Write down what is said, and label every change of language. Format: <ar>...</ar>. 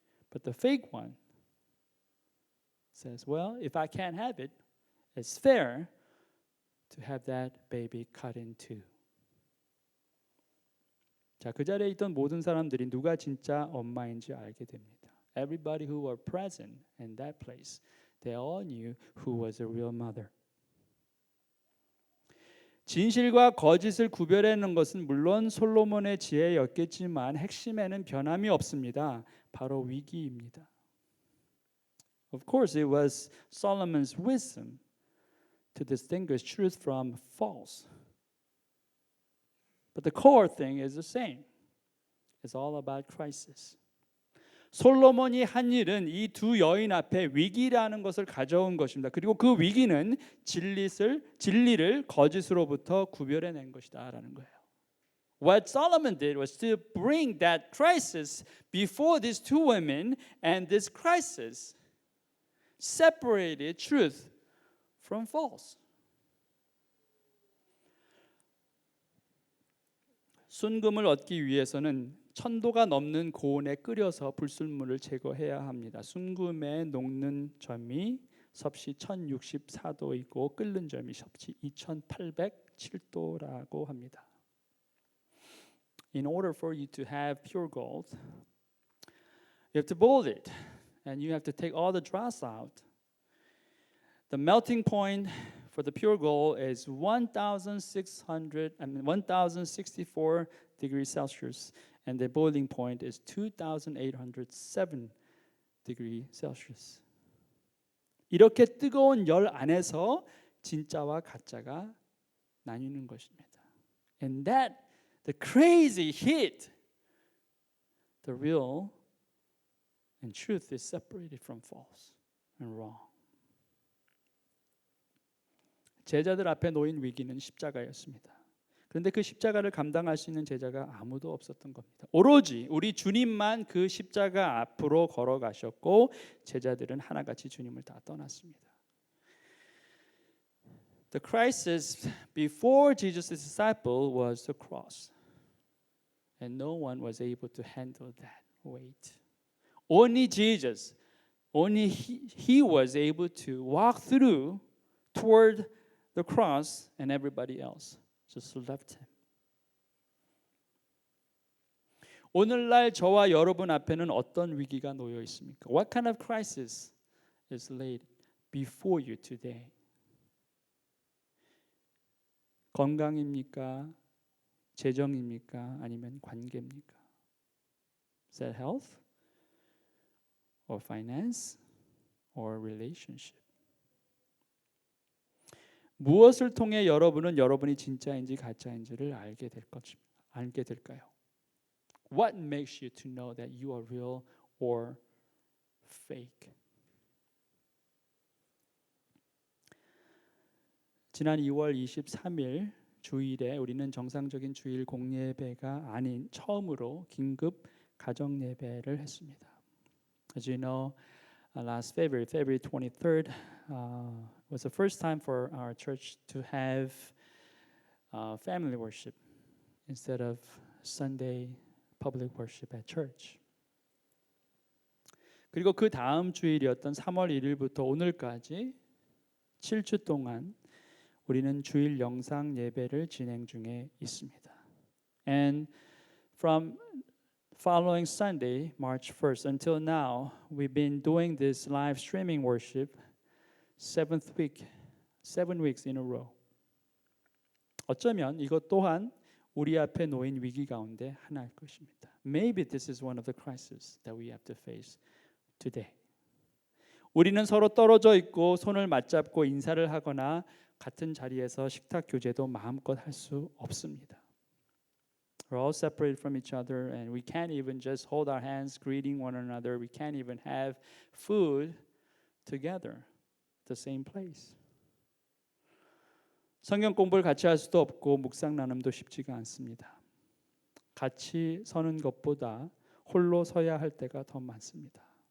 <en>But the fake one says, "Well, if I can't have it, it's fair to have that baby cut in two."</en> <ko>자, 그 자리에 있던 모든 사람들이 누가 진짜 엄마인지 알게 됩니다.</ko> <en>Everybody who were present in that place, they all knew who was the real mother.</en> <ko>진실과 거짓을 구별하는 것은 물론 솔로몬의 지혜였겠지만 핵심에는 변함이 없습니다. 바로 위기입니다.</ko> <en>Of course, it was Solomon's wisdom to distinguish truth from false. But the core thing is the same. It's all about crisis.</en> <ko>솔로몬이 한 일은 이 두 여인 앞에 위기라는 것을 가져온 것입니다. 그리고 그 위기는 진리를 거짓으로부터 구별해낸 것이다라는 거예요.</ko> <en>What Solomon did was to bring that crisis before these two women, and this crisis separated truth from false.</en> <ko>순금을 얻기 위해서는 1000도가 넘는 고온에 끓여서 불순물을 제거해야 합니다. 순금에 녹는 점이 섭씨 1064도이고 끓는 점이 섭씨 2807도라고 합니다.</ko> <en>In order for you to have pure gold, you have to boil it and you have to take all the dross out. The melting point for the pure gold is 1064 degrees Celsius, and the boiling point is 2807 degrees Celsius.</en> <ko>이렇게 뜨거운 열 안에서 진짜와 가짜가 나뉘는 것입니다.</ko> <en>And that the crazy heat, the real and truth is separated from false and wrong.</en> <ko>제자들 앞에 놓인 위기는 십자가였습니다. 그런데 그 십자가를 감당할 수 있는 제자가 아무도 없었던 겁니다. 오로지 우리 주님만 그 십자가 앞으로 걸어가셨고 제자들은 하나같이 주님을 다 떠났습니다.</ko> <en>The crisis before Jesus' disciple was the cross. And no one was able to handle that weight. Only Jesus, only he was able to walk through toward the cross, and everybody else just left him.</en> <ko>오늘날 저와 여러분 앞에는 어떤 위기가 놓여 있습니까?</ko> <en>What kind of crisis is laid before you today?</en> <ko>건강입니까? 재정입니까? 아니면 관계입니까?</ko> <en>Is that health? Or finance? Or relationship?</en> <ko>무엇을 통해 여러분은 여러분이 진짜인지 가짜인지를 알게 될까요?</ko> <en>What makes you to know that you are real or fake?</en> <ko>지난 2월 23일 주일에 우리는 정상적인 주일 공예배가 아닌 처음으로 긴급 가정 예배를 했습니다.</ko> <en>As you know, last February 23rd, was the first time for our church to have family worship instead of Sunday public worship at church.</en> <ko>그리고 그 다음 주일이었던 3월 1일부터 오늘까지 7주 동안 우리는 주일 영상 예배를 진행 중에 있습니다.</ko> <en>And from following Sunday, March 1st until now, we've been doing this live streaming worship 7 weeks in a row.</en> <ko>어쩌면 이것 또한 우리 앞에 놓인 위기 가운데 하나일 것입니다.</ko> <en>Maybe this is one of the crises that we have to face today.</en> <ko>우리는 서로 떨어져 있고 손을 맞잡고 인사를 하거나 같은 자리에서 식탁 교제도 마음껏 할 수 없습니다.</ko> <en>We're all separated from each other and we can't even just hold our hands greeting one another. We can't even have food together at the same place.</en> <ko>성경 공부를 같이 할 수도 없고 묵상 나눔도 쉽지가 않습니다. 같이 서는 것보다 홀로 서야 할 때가 더 많습니다.</ko>